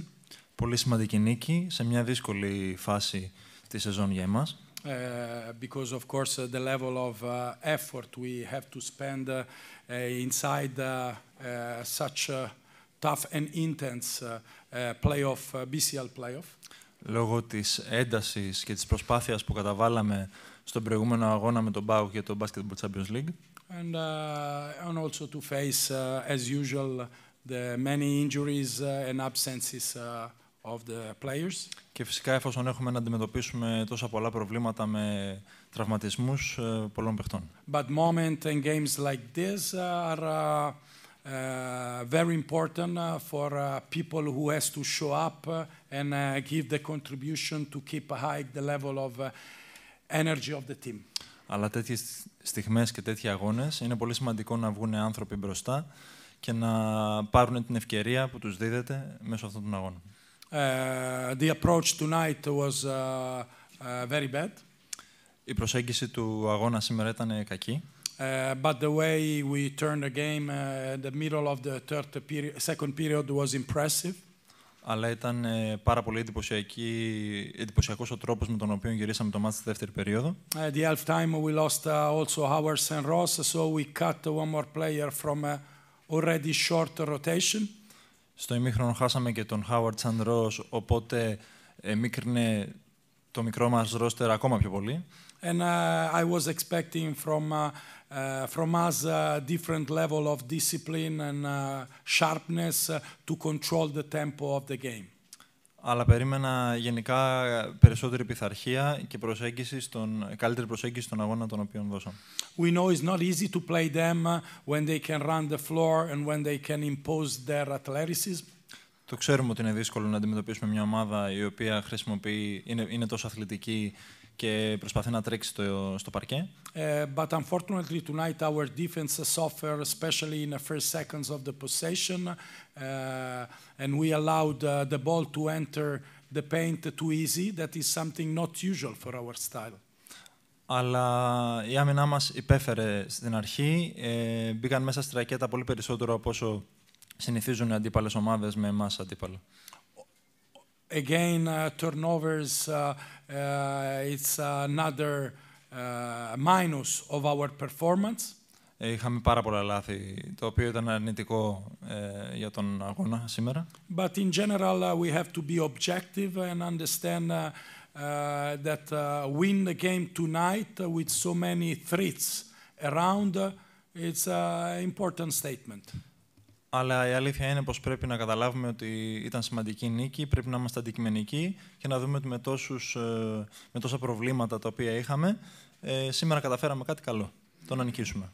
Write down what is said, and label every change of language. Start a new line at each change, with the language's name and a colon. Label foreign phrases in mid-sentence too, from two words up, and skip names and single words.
Greek: Πολύ σημαντική νίκη σε μια δύσκολη φάση της σεζόν για εμάς.
English: Because of course the level of effort we have to spend inside such tough and intense playoff, BCL playoff.
Greek: Λόγω της έντασης και της προσπάθειας που καταβάλαμε στον προηγούμενο αγώνα με τον ΠΑΟΚ για το Basketball Champions League.
English: And also to face, as usual, the many injuries and absences of the players.
Greek: Και φυσικά εφόσον έχουμε να αντιμετωπίσουμε τόσα πολλά προβλήματα με τραυματισμούς πολλών παιχτών.
English: But moments and games like this are very important for people who has to show up and give the contribution to keep high the level of energy of the team.
Greek: Αλλά τέτοιες στιγμές και τέτοιοι αγώνες είναι πολύ σημαντικό να βγουν άνθρωποι μπροστά και να πάρουν την ευκαιρία που τους δίδεται μέσω αυτών των αγώνων.
English: The approach tonight was very bad.
Greek: Η προσέγγιση του αγώνα σήμερα ήταν κακή.
English: But the way we turned the game in the middle of the second period was impressive.
Greek: Αλλά ήταν πάρα πολύ εντυπωσιακός ο τρόπος με τον οποίο γυρίσαμε το μάτς στη δεύτερη περίοδο.
English: At the half time we lost also Howard and Ross, so we cut one more player from a already short rotation.
Greek: Στο ημίχρονο χάσαμε και τον Howard and Ross, οπότε μίκρινε το μικρό μας ρόστερ ακόμα πιο πολύ.
English: And I was expecting from us a different level of discipline and sharpness to control the tempo of the game.
Greek: Αλλά περίμενα γενικά περισσότερη πειθαρχία και καλύτερη προσέγγιση στον αγώνα τον οποίο δώσαμε.
English: We know it's not easy to play them when they can run the floor and when they can impose their athleticism.
Greek: Το ξέρουμε ότι είναι δύσκολο να αντιμετωπίσουμε μια ομάδα η οποία είναι τόσο αθλητική και προσπαθεί να τρέξει στο παρκέ.
English: But unfortunately tonight our defense suffered, especially in the first seconds of the possession, and we allowed the ball to enter the paint too easy. That is something not usual for our style.
Greek: Αλλά η άμυνά μας υπέφερε στην αρχή. Μπήκαν μέσα στη ρακέτα πολύ περισσότερο από όσο συνηθίζουν οι αντίπαλες ομάδες με εμάς αντίπαλο.
English: Again, turnovers, it's another minus of our performance.
Greek: Είχαμε πάρα πολλά λάθη, το οποίο ήταν αρνητικό για τον αγώνα σήμερα.
English: But in general, we have to be objective and understand that win the game tonight with so many threats around, it's an important statement.
Greek: Αλλά η αλήθεια είναι πως πρέπει να καταλάβουμε ότι ήταν σημαντική νίκη, πρέπει να είμαστε αντικειμενικοί και να δούμε ότι με τόσα προβλήματα τα οποία είχαμε, σήμερα καταφέραμε κάτι καλό, το να νικήσουμε.